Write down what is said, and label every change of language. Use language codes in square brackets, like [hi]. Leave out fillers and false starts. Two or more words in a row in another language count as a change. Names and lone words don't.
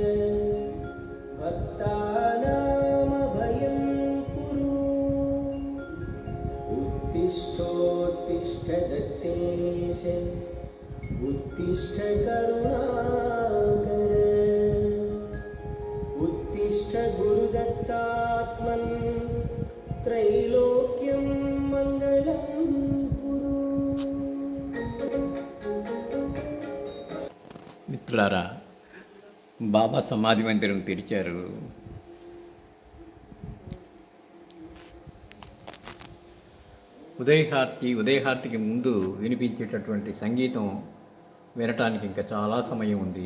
[sa] भक्तानामभयं कुरु उत्तिष्ठोत्तिष्ठ दत्तेश उत्तिष्ठ करुणाकर उत्तिष्ठ गुरुदत्तात्मन् त्रैलोक्यं मंगलं कुरु. [te] మిత్రులారా, బాబా సమాధి మందిరం తెరిచారు. ఉదయహారతికి ముందు వినిపించేటటువంటి సంగీతం వినటానికి ఇంకా చాలా సమయం ఉంది.